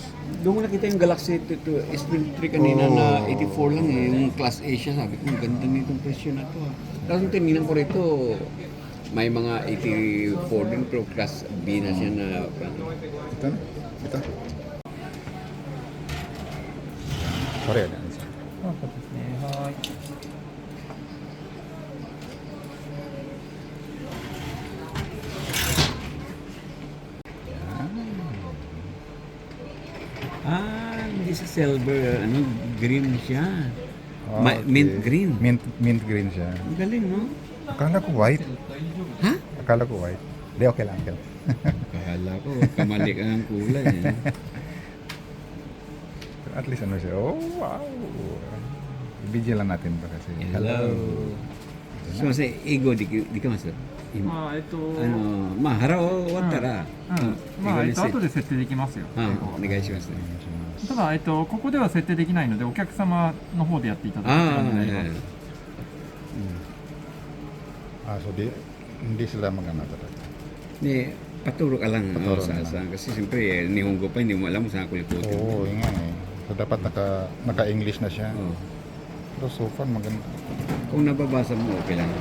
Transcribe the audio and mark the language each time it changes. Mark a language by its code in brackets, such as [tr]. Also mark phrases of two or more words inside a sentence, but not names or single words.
[tl] Doon ko nakita yung Galaxy S23 kanina na 84 lang yung [en] Class A [tl] siya. Sabi ko, ang ganda nitong presyo na to. Tapos yung tinignan ko rito, may mga 84 din pero [en] Class B [tl] na siya na. ito na. Ito. Sorry, ano. [ja] そうですね。はい。 [tl] Hindi sa silver, green siya. Okay. [en] Mint green. Mint green [tl] siya. Ang galing, no? Akala ko white. Ha? Akala ko white. Di, okay lang. Akala ko, kamali ka ng kulay. At least ano siya. Oh, wow. I-video lang natin to kasi. Hello. So, sa ego, di ka master? [ja] まあ腹を割ったら、後で設定できますよ。お願いしますね。ただここでは設定できないのでお客様の方でやっていただく感じになります。 [tl] So hindi sila magana talaga. Ni paturo ka lang Paturo sa na lang. kasi siyempre Nihongo pa hindi mo alam kung saan ako liputin. Oo, yun nga eh. So dapat naka-English na siya. Oo. Pero so far maganda. Kung nababasa mo, okay lang.